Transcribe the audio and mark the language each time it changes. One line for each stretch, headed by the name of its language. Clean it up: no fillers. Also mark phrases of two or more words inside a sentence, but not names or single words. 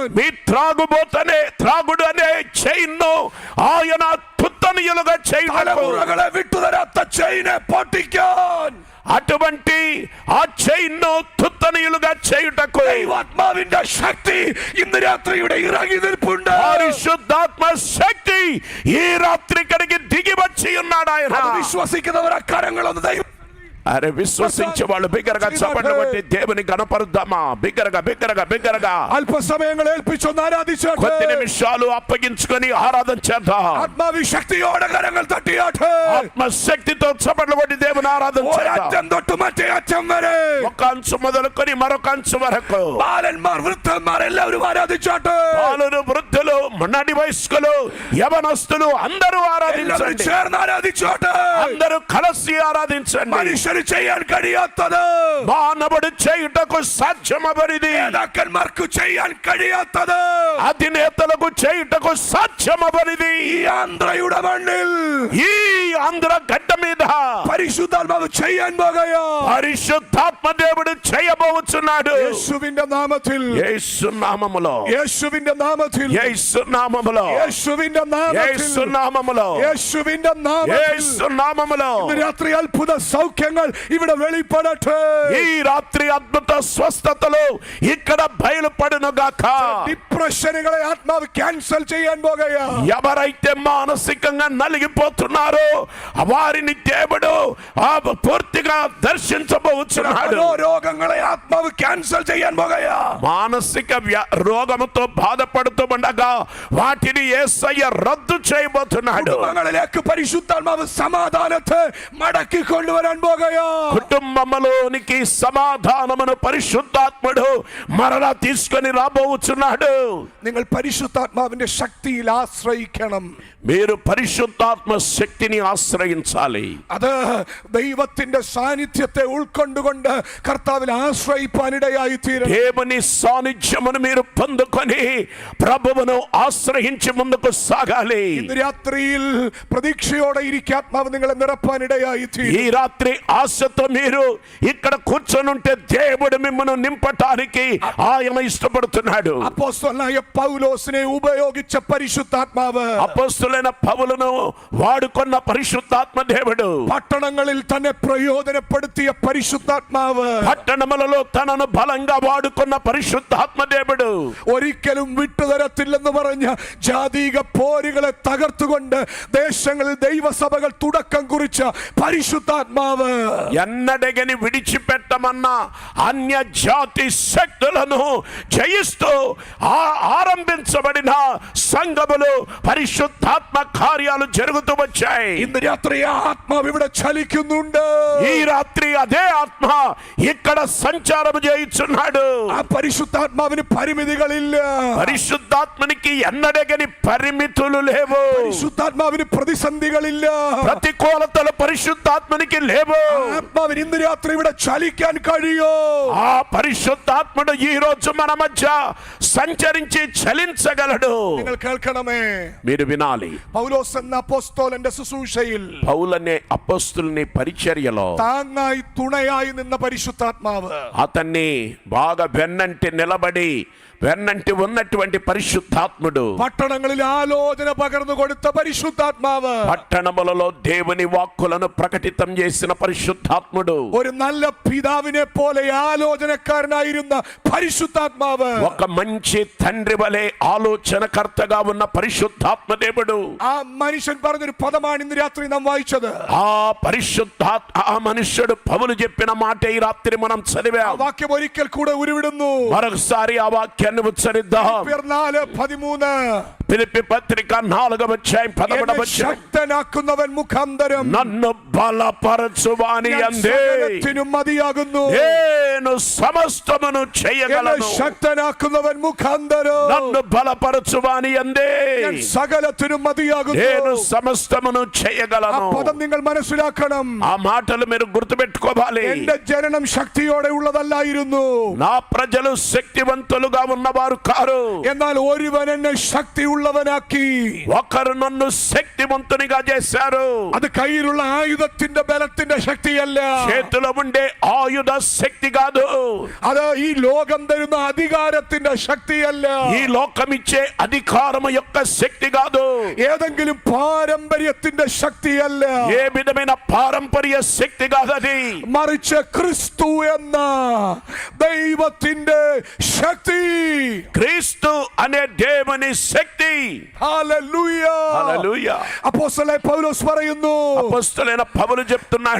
Telugu: మీ త్రాగుడు అనే చైన్ను ఆయన తుత్తనియులుగా చేయుటకు,
Malayalam: തലമുറകളെ വിട്ടുതരാത്ത ചെയിനെ പൊട്ടിക്കാൻ,
Telugu: అటువంటి ఆ చైన్ను తుత్తనియులుగా చేయుటకు
Malayalam: ദൈവാത്മാവിന്റെ ശക്തി ഇന്ന് രാത്രി ഇവിടെ ഇറങ്ങി നിൽപ്പുണ്ട്.
Telugu: పరిశుద్ధాత్మ శక్తి ఈ రాత్రి ఇక్కడికి దిగి వచ్చి ఉన్నాడు ఆయన.
Malayalam: അത് വിശ്വസിക്കുന്നവർ ആ കരങ്ങളൊന്ന് ദൈവം
Telugu: అరే విశ్వసించే వాళ్ళు బిగ్గరగా చప్పట్లు కొట్టి దేవుని గణపరుద్దామా. బిగ్గరగా
Malayalam: അല്പസമയങ്ങൾ ഏൽപ്പിച്ചൊന്ന് ആരാധിച്ചാട്ടെ.
Telugu: కొద్ది నిమిషాలు అప్పగించుకొని ఆరాధన చేద్దాం.
Malayalam: ആത്മാവി ശക്തിയോടെ കരങ്ങൾ തട്ടിയാട്ടെ.
Telugu: ఆత్మశక్తితో చప్పట్లు కొట్టి దేవుని ఆరాధన చేద్దాం.
Malayalam: ഒരറ്റം തൊട്ട് മറ്റേ അറ്റം വരെ,
Telugu: ఒక అంచు మొదలుకొని మరొక అంచు వరకు
Malayalam: ബാലന്മാർ വൃദ്ധന്മാർ എല്ലാവരും ആരാധിച്ചാട്ടെ.
Telugu: బాలురు, వృద్ధులు, నడి వయస్కులు, యవనస్తులు అందరూ
Malayalam: എല്ലാവരും
Telugu: ఆరాధించండి.
Malayalam: ചേർന്ന് ആരാധിച്ചാട്ടെ.
Telugu: అందరూ కలిసి ఆరాధించండి.
Malayalam: മനുഷ്യന് ചെയ്യാൻ കഴിയാത്തത്
Telugu: మానవుడు చేయుటకు సాధ్యమవనిది,
Malayalam: നേതാക്കന്മാർക്ക് ചെയ്യാൻ കഴിയാത്തത്
Telugu: అధినేతలకు చేయుటకు సాధ్యమవనిది
Malayalam: ഈ ആന്ധ്രയുടെ മണ്ണിൽ
Telugu: ఈ ఆంధ్ర గడ్డ మీద
Malayalam: പരിശുദ്ധാത്മാവ് ചെയ്യാൻ പോകുകയാ.
Telugu: పరిశుద్ధాత్మ దేవుడు చేయబోతున్నాడు.
Malayalam: യേശുവിന്റെ നാമത്തിൽ,
Telugu: యేసు నామములో,
Malayalam: യേശുവിന്റെ നാമത്തിൽ,
Telugu: యేసు నామములో,
Malayalam: യേശുവിന്റെ നാമത്തിൽ,
Telugu: యేసు నామములో,
Malayalam: യേശുവിന്റെ നാമത്തിൽ
Telugu: యేసు నామములో
Malayalam: ഇന്ന് രാത്രി അത്ഭുത സൗഖ്യങ്ങൾ ഇവിടെ വെളിപ്പെടട്ടെ.
Telugu: ఈ రాత్రి అద్భుత స్వస్థతలు ఇక్కడ బయలుపడును గాక.
Malayalam: ഡിപ്രഷനുകളെ ആത്മാവ് ക്യാൻസൽ ചെയ്യാൻ പോകുകയാ.
Telugu: ఎవరైతే మానసికంగా నలిగిపోతున్నారో వారిని దేవుడు పూర్తిగా దర్శించబోతున్నాడు.
Malayalam: രോഗങ്ങളെ ആത്മാവ് ക്യാൻസൽ ചെയ്യാൻ പോകുകയാ.
Telugu: మానసిక రోగముతో బాధపడుతూ ఉండగా వాటిని యేసయ్య రద్దు చేయబోతున్నాడు.
Malayalam: കുടുംബങ്ങളിലേക്ക് പരിശുദ്ധാത്മാവ് സമാധാനത്തെ മടക്കി കൊണ്ടുവരാൻ പോകുകയാ.
Telugu: కుటుంబములోనికి సమాధానమును పరిశుద్ధాత్ముడు మరలా తీసుకొని రాబోతున్నాడు.
Malayalam: നിങ്ങൾ പരിശുദ്ധാത്മാവിന്റെ ശക്തിയിൽ ആശ്രയിക്കണം.
Telugu: మీరు పరిశుద్ధాత్మ శక్తిని ఆశ్రయించాలి.
Malayalam: അത് ദൈവത്തിന്റെ സാന്നിധ്യത്തെ ഉൾക്കൊണ്ടുകൊണ്ട് കർത്താവിൽ ആശ്രയിപ്പാനിടയായി തീരണം.
Telugu: దేవుని సాన్నిధ్యమును మీరు పొందుకొని ప్రభువును ఆశ్రయించి ముందుకు సాగాలి.
Malayalam: ഇന്ന് രാത്രിയിൽ പ്രതീക്ഷയോടെ ഇരിക്കാത്മാവ് നിങ്ങളെ നിറപ്പാനിടയായി തീരും.
Telugu: ఈ రాత్రి ఆశతో మీరు ఇక్కడ కూర్చొనుంటే దేవుడు మిమ్మల్ని నింపటానికి ఆయన ఇష్టపడుతున్నాడు.
Malayalam: അപ്പോസ്തലനായ പൗലോസിനെ ഉപയോഗിച്ച പരിശുദ്ധാത്മാവ്,
Telugu: అపోస్తలులైన పౌలును వాడుకున్న పరిశుద్ధాత్మ దేవుడు,
Malayalam: പട്ടണങ്ങളിൽ തന്നെ പ്രയോജനപ്പെടുത്തിയ പരിശുദ്ധാത്മാവ്,
Telugu: పట్టణములలో తనను బలంగా వాడుకున్న పరిశుద్ధాత్మ దేవుడు,
Malayalam: ഒരിക്കലും വിട്ടുതരത്തില്ലെന്ന് പറഞ്ഞ ജാതീക പോരുകളെ തകർത്തുകൊണ്ട് ദേശങ്ങളിൽ ദൈവസഭകൾ തുടക്കം കുറിച്ച പരിശുദ്ധാത്മാവ്,
Telugu: ఎన్నడగని విడిచిపెట్టమన్న అన్య జాతి శక్తులను జయిస్తూ ఆరంభించబడిన సంఘములు పరిశుద్ధాత్మ కార్యాలు జరుగుతూ వచ్చాయి.
Malayalam: ഇന്ന് രാത്രി ആ ആത്മാവ് ഇവിടെ ചലിക്കുന്നുണ്ട്.
Telugu: ఈ రాత్రి అదే ఆత్మ ఇక్కడ సంచారం చేయుచున్నాడు.
Malayalam: ആ പരിശുദ്ധാത്മാവിന് പരിമിതികളില്ല.
Telugu: పరిశుద్ధాత్మనికి ఎన్నడగని పరిమితులు లేవు.
Malayalam: പരിശുദ്ധാത്മാവിന് പ്രതിസന്ധികളില്ല.
Telugu: ప్రతికూలతలు పరిశుద్ధాత్మనికి లేవు.
Malayalam: ആത്മാവിന് ഇന്ന് രാത്രി ഇവിടെ ചലിക്കാൻ കഴിയോ?
Telugu: ఆ పరిశుద్ధాత్ముడు ఈ రోజు మన మధ్య సంచరించి చలించగలడు.
Malayalam: നിങ്ങൾ കേൾക്കണമേ,
Telugu: మీరు వినాలి.
Malayalam: പൗലോസ് എന്ന അപ്പോസ്തലന്റെ ശുശ്രൂഷയിൽ
Telugu: పౌలనే అపోస్తుల్ని పరిచర్యలో
Malayalam: താങ്ങായി തുണയായി നിന്ന പരിശുദ്ധാത്മാവ്,
Telugu: అతన్ని బాగా వెన్నంటి ఉన్నటువంటి పరిశుద్ధాత్ముడు,
Malayalam: പട്ടണങ്ങളിൽ ആലോചന പകർന്നു കൊടുത്ത പരിശുദ്ധാത്മാവ്,
Telugu: పట్టణములలో దేవుని వాక్కులను ప్రకటితం చేసిన పరిశుద్ధాత్ముడు,
Malayalam: ഒരു നല്ല പിതാവിനെ പോലെ ആലോചനക്കാരനായിരുന്ന പരിശുദ്ധാത്മാവ്,
Telugu: ఒక మంచి తండ్రి వలె ఆలోచనకర్తగా ఉన్న పరిశుద్ధాత్మ దేవుడు.
Malayalam: ആ മനുഷ്യൻ പറഞ്ഞൊരു പദമാണ് ഇന്ന് രാത്രി നാം വായിച്ചത്.
Telugu: ఆ మనుష్యుడు పౌలు చెప్పిన మాట ఈ రాత్రి మనం చదివాం.
Malayalam: ആ വാക്യം ഒരിക്കൽ കൂടെ ഉരുവിടുന്നു.
Telugu: మరొకసారి ఆ వాక్యాన్ని ఉచ్చరిద్దాం. 4:13 ఫిలిప్పీ పత్రిక 4:13
Malayalam: ശക്തനാക്കുന്നവൻ മുഖാന്തരം
Telugu: నన్ను బలపరచువాని యందే
Malayalam: മതിയാകുന്നു.
Telugu: నేను సమస్తమును చేయగలను.
Malayalam: ശക്തനാക്കുന്നവൻ മുഖാന്തരം
Telugu: నన్ను బలపరచువాని యందే
Malayalam: സകലത്തിനും മതിയാകുന്നു.
Telugu: నేను సమస్తమును
Malayalam: ആ
Telugu: చేయగలను.
Malayalam: പദം നിങ്ങൾ മനസ്സിലാക്കണം.
Telugu: ఆ మాటలు మీరు గుర్తుపెట్టుకోవాలి.
Malayalam: എന്റെ ജനനം ശക്തിയോടെ ഉള്ളതല്ലായിരുന്നു,
Telugu: నా ప్రజలు శక్తివంతులుగా ఉన్నవారు కారు,
Malayalam: എന്നാൽ ഒരുവൻ എന്നെ ശക്തി ഉള്ളവനാക്കി.
Telugu: ఒకరు నన్ను శక్తివంతునిగా చేశారు.
Malayalam: അത് കയ്യിലുള്ള ആയുധത്തിന്റെ ബലത്തിന്റെ ശക്തിയല്ല,
Telugu: చేతిలో ఉండే ఆయుధ శక్తి కాదు,
Malayalam: അത് ഈ ലോകം തരുന്ന അധികാരത്തിന്റെ ശക്തിയല്ല,
Telugu: ఈ లోకం ఇచ్చే అధికారము యొక్క శక్తి కాదు,
Malayalam: ഏതെങ്കിലും പാരമ്പര്യത്തിന്റെ ശക്തിയല്ല,
Telugu: ఏ విధమైన పారంపర్య శక్తి కాదు. అది
Malayalam: മറിച്ച് ക്രിസ്തു എന്ന ദൈവത്തിന്റെ ശക്തി,
Telugu: క్రీస్తు అనే దేవుని శక్తి.
Malayalam: ഹല്ലേലൂയ.
Telugu: హల్లెలూయా.
Malayalam: അപ്പോസ്തലനായ പൗലോസ് പറയുന്നു,
Telugu: అపోస్తలుడైన పౌలు చెప్తున్నాడు,